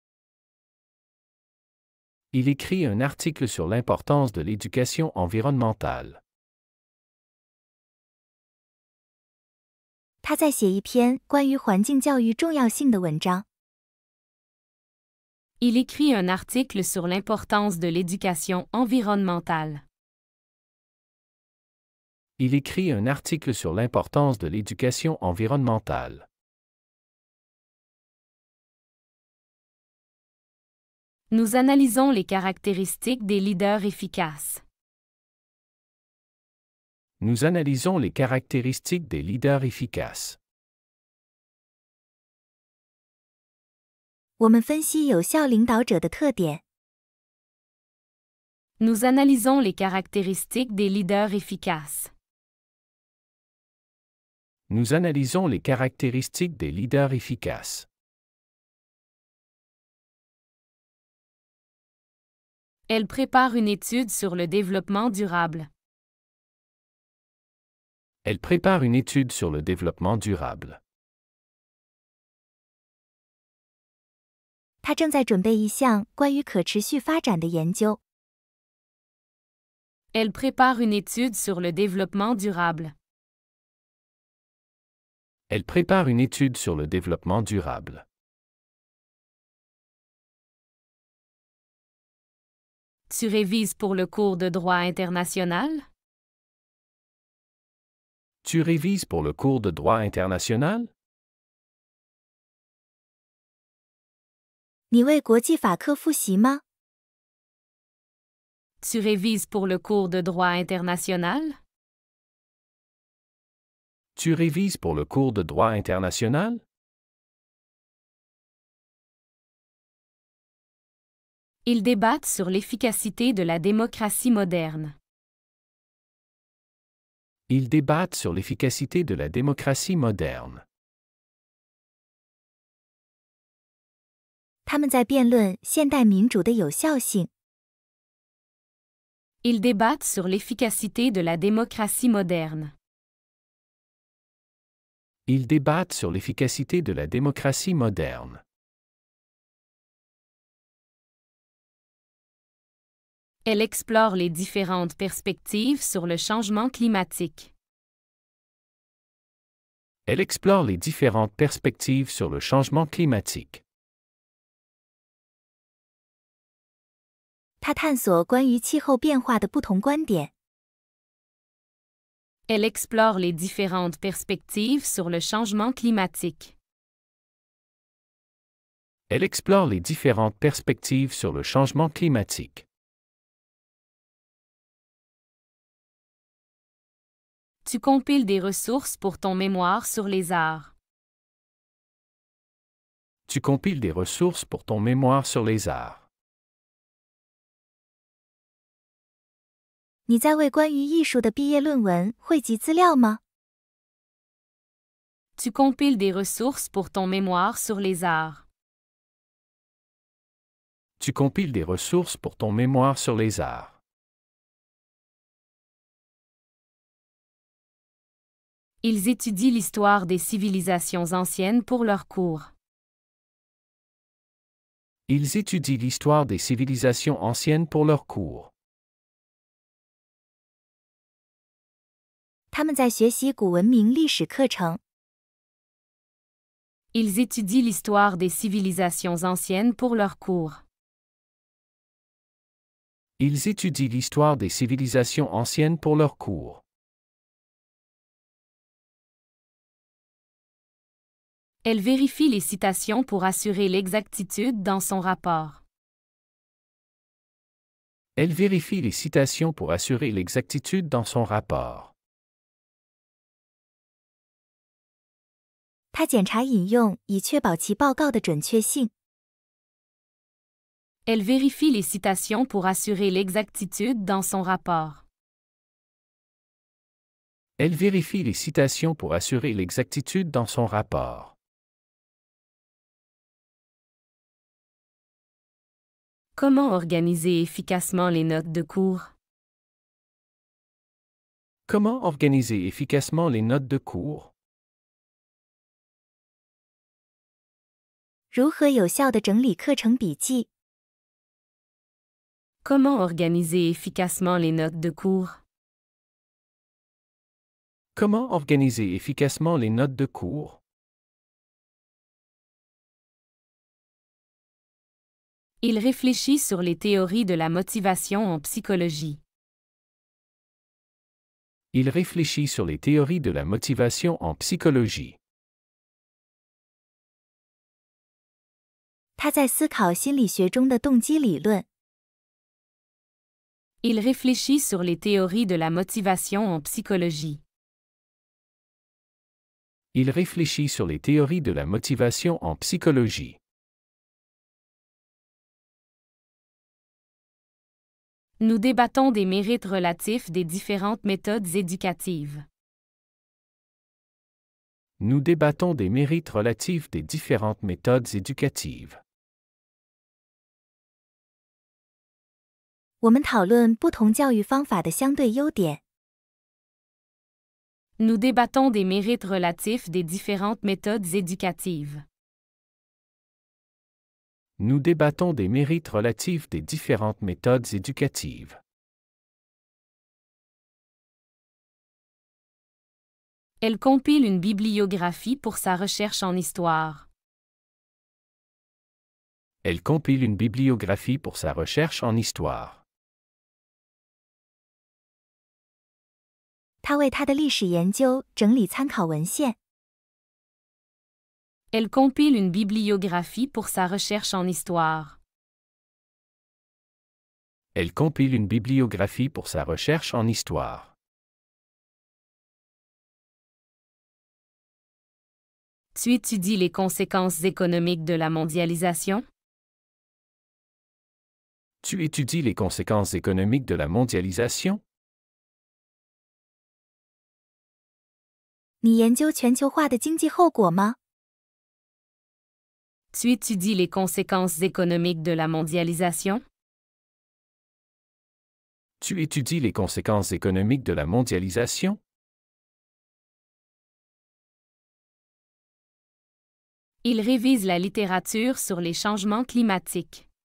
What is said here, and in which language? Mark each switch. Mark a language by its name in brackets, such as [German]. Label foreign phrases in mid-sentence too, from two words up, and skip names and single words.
[French] Il écrit un article sur l'importance de l'éducation environnementale. [Chinese] 他在写一篇关于环境教育重要性的文章。 [French] Il écrit un article sur l'importance de l'éducation environnementale. Il écrit un article sur l'importance de l'éducation environnementale. Nous analysons les caractéristiques des leaders efficaces. Nous analysons les caractéristiques des leaders efficaces. [Chinese] 我们分析有效领导者的特点。 [French] Nous analysons les caractéristiques des leaders efficaces. Nous analysons les caractéristiques des leaders efficaces. Elle prépare une étude sur le développement durable. Elle prépare une étude sur le développement durable. [Chinese] 他正在准备一项关于可持续发展的研究。 [French] Elle prépare une étude sur le développement durable. Elle prépare une étude sur le développement durable. Tu révises pour le cours de droit international? Tu révises pour le cours de droit international? [Chinese] 你为国际法课复习吗？ [French] Tu révises pour le cours de droit international? Tu révises pour le cours de droit international? Ils débattent sur l'efficacité de la démocratie moderne. Ils débattent sur l'efficacité de la démocratie moderne. [Chinese] 他们在辩论现代民主的有效性。 [French] Ils débattent sur l'efficacité de la démocratie moderne. Ils débattent sur l'efficacité de la démocratie moderne. Elle explore les différentes perspectives sur le changement climatique. Elle explore les différentes perspectives sur le changement climatique. [Chinese] 他探索关于气候变化的不同观点。 [French] Elle explore les différentes perspectives sur le changement climatique. Elle explore les différentes perspectives sur le changement climatique. Tu compiles des ressources pour ton mémoire sur les arts. Tu compiles des ressources pour ton mémoire sur les arts. [Chinese] 你在为关于艺术的毕业论文汇集资料吗？ [French] Tu compiles des ressources pour ton mémoire sur les arts. Tu compiles des ressources pour ton mémoire sur les arts. Ils étudient l'histoire des civilisations anciennes pour leurs cours. Ils étudient l'histoire des civilisations anciennes pour leurs cours. [Chinese] 他们在学习古文明历史课程。 [French] Ils étudient l'histoire des civilisations anciennes pour leurs cours. Ils étudient l'histoire des civilisations anciennes pour leurs cours. Elle vérifie les citations pour assurer l'exactitude dans son rapport. Elle vérifie les citations pour assurer l'exactitude dans son rapport. [Chinese] 他检查引用以确保其报告的准确性。 [French] Elle vérifie les citations pour assurer l'exactitude dans son rapport. Elle vérifie les citations pour assurer l'exactitude dans son rapport. Comment organiser efficacement les notes de cours? Comment organiser efficacement les notes de cours? [Chinese] 如何有效地整理课程笔记？ [French] Comment organiser efficacement les notes de cours? Comment organiser efficacement les notes de cours? Il réfléchit sur les théories de la motivation en psychologie. Il réfléchit sur les théories de la motivation en psychologie. [Chinese] 他在思考心理学中的动机理论。 [French] Il réfléchit sur les théories de la motivation en psychologie. Il réfléchit sur les théories de la motivation en psychologie. Nous débattons des mérites relatifs des différentes méthodes éducatives. Nous débattons des mérites relatifs des différentes méthodes éducatives. [Chinese] 我们讨论不同教育方法的相对优点。 [French] Nous débattons des mérites relatifs des différentes méthodes éducatives. Nous débattons des mérites relatifs des différentes méthodes éducatives. Elle compile une bibliographie pour sa recherche en histoire. Elle compile une bibliographie pour sa recherche en histoire. [Chinese] 他为他的历史研究整理参考文献。 [French] Elle compile une bibliographie pour sa recherche en histoire. Elle compile une bibliographie pour sa recherche en histoire. Tu étudies les conséquences économiques de la mondialisation? Tu étudies les conséquences économiques de la mondialisation? [Chinese] 你研究全球化的经济后果吗？ [French] Tu étudies les conséquences économiques de la mondialisation? Tu étudies les conséquences économiques de la mondialisation? Il révise la littérature sur les changements climatiques.